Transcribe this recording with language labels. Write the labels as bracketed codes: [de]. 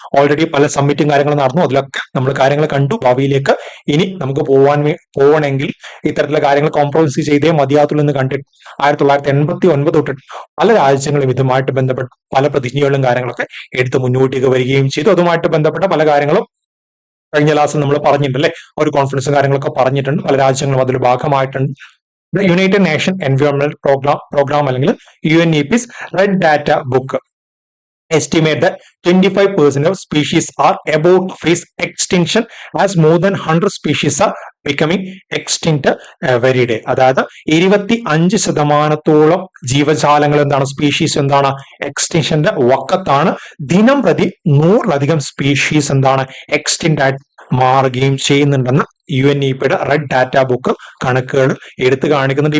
[ml] Already പല സമ്മിറ്റും കാര്യങ്ങളും നടന്നു, അതിലൊക്കെ നമ്മൾ കാര്യങ്ങൾ കണ്ടു. ഭാവിയിലേക്ക് ഇനി നമുക്ക് പോകണമെങ്കിൽ ഇത്തരത്തിലുള്ള കാര്യങ്ങൾ കോംപ്രമൈസ് ചെയ്തേ മതിയാവത്തുള്ളൂ എന്ന് കണ്ടിട്ട് 1989 തൊട്ടിട്ട് പല രാജ്യങ്ങളും ഇതുമായിട്ട് ബന്ധപ്പെട്ട് പല പ്രതിജ്ഞകളും കാര്യങ്ങളൊക്കെ എടുത്ത് മുന്നോട്ടേക്ക് വരികയും ചെയ്തു. അതുമായിട്ട് ബന്ധപ്പെട്ട പല കാര്യങ്ങളും കഴിഞ്ഞ ക്ലാസ്സിൽ നമ്മൾ പറഞ്ഞിട്ടുണ്ടല്ലേ, ഒരു കോൺഫറൻസും കാര്യങ്ങളൊക്കെ പറഞ്ഞിട്ടുണ്ട്. പല രാജ്യങ്ങളും അതിൽ ഭാഗമായിട്ടുണ്ട്. [en] United nation എൻവയോൺമെന്റൽ programme അല്ലെങ്കിൽ UNEP's red data book estimate that 25% of species are about to face extinction as more than 100 species are becoming extinct every day. [ml] അതായത് 25% ജീവജാലങ്ങൾ എന്താണ്, സ്പീഷീസ് എന്താണ്, എക്സ്റ്റിൻഷന്റെ വക്കത്താണ്. ദിനം പ്രതി 100-ലധികം സ്പീഷീസ് എന്താണ് എക്സ്റ്റിന്റ് ആയിട്ട് മാറുകയും ചെയ്യുന്നുണ്ടെന്ന് UNEPയുടെ റെഡ് ഡാറ്റ ബുക്ക് കണക്കുകൾ എടുത്തു കാണിക്കുന്നുണ്ട്.